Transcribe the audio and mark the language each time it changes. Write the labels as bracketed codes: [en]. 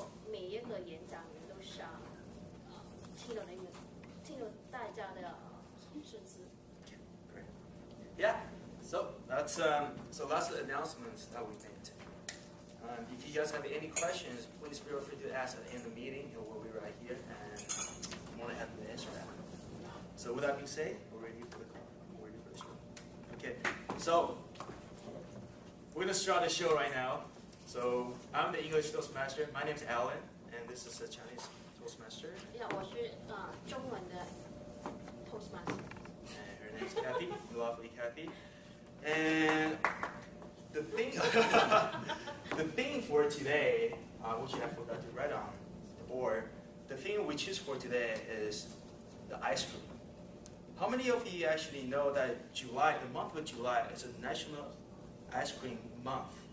[zh] 每一个演讲员都想听了大家的支持。 [en] Great. Yeah. So that's the announcements that we made. If you guys have any questions, please feel free to ask at the end of the meeting, and we'll be right here, and I'm more than happy to answer that. So with that being said, we're ready for the call. We're ready for the show. Okay. So we're gonna start the show right now. So I'm the English Toastmaster. My name is Alan, and this is the Chinese Toastmaster. [zh] 我是中文的 Toastmaster。 [en] And her name's Kathy, lovely Kathy. And the thing, the theme for today, which I forgot to write on the board, the theme we choose for today is the ice cream. How many of you actually know that July, the month of July, is a National Ice Cream Month?